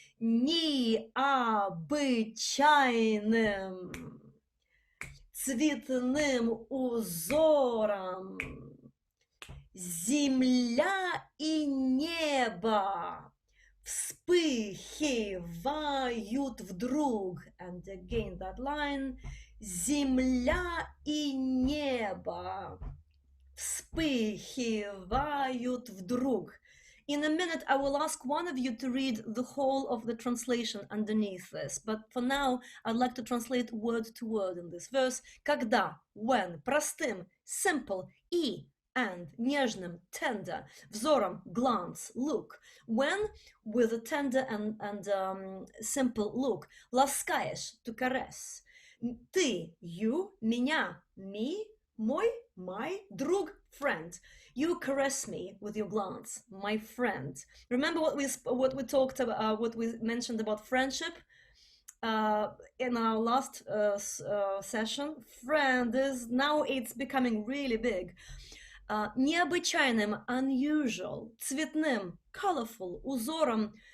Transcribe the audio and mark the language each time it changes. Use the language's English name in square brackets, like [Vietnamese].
[Russian] Необычайным цветным узором земля и небо вспыхивают вдруг. [English] And again that line. [Russian] Земля и небо вспыхивают вдруг. [English] In a minute, I will ask one of you to read the whole of the translation underneath this. But for now, I'd like to translate word to word in this verse. Когда, when, простым, simple, и, and, нежным, tender, взором, glance, look. When, with a tender and simple look. Ласкаешь, to caress. Ты, you, меня, me, my друг, friend. You caress me with your glance, my friend. Remember what we talked about, what we mentioned about friendship in our last session. Friend is now it's becoming really big. [Russian] Необычайным, unusual, цветным, colorful, узором.